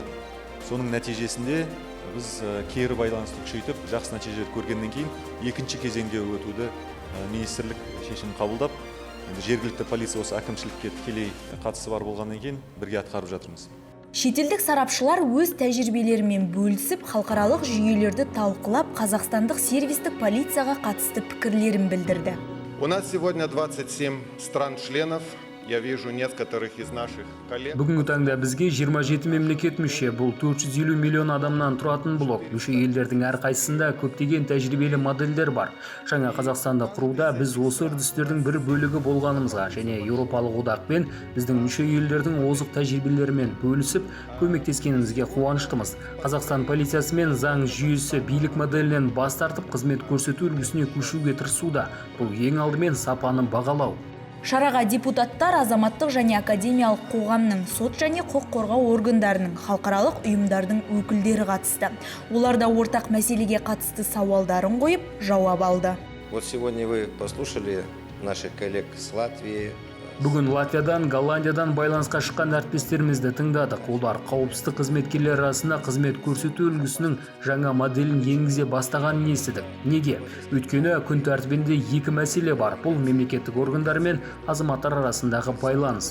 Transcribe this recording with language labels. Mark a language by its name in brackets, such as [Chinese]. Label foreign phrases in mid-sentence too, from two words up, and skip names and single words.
[Kazakh] Соның нәтижесінде біз кері байланысты күшейтіп, жақсы нәтиже көргеннен кейін екінші кезеңге өтуді министрлік шешім қабылдап, жергілікті полиция осы әкімшілікке тікелей қатысы бар болғаннан кейін бірге атқарып жатырмыз. Шетелдік сарапшылар өз тәжірибелерімен бөлісіп, халықаралық жүйелерді талқылап, қазақстандық сервистік полицияға қатысты пікірлерін білдірді. [Russian] У нас сегодня 27 стран-членов. Я вижу некоторых из наших коллег. [Kazakh] Бүгінгі таңда бізге 27 мемлекет мүше, бұл 450 миллион адамнан тұратын блок. Мүше елдердің әрқайсысында көптеген тәжірибелі модельдер бар. Жаңа Қазақстанда құруда біз осы үрдістердің бір бөлігі болғанымызға және Еуропалық одақпен біздің мүше елдердің озық тәжірибелерімен бөлісіп, көмектескенімізге қуаныштымыз. Қазақстан полициясы мен заң жүйесі билік моделінен бас тартып, қызмет көрсету үлгісіне көшуге тырысуда. Бұл ең алдымен сапаны бағалау. Шараға депутаттар, азаматтық және академиялық қоғамның, сот және құқық қорғау органдарының, халықаралық ұйымдардың өкілдері қатысты. Оларда ортақ мәселеге қатысты сауалдарын қойып, жауап алды. [Russian] Вот сегодня вы послушали наших коллег с Латвии. [Kazakh] Бүгін Латвиядан, Голландиядан байланысқа шыққан әріптестерімізді тыңдадық. Олар қауіпсіздік қызметкерлер арасында қызмет көрсету үлгісінің жаңа моделін енгізе бастағанын естідік. Неге? Өйткені күн тәртібінде екі мәселе бар. Бұл мемлекеттік органдар мен азаматтар арасындағы байланыс.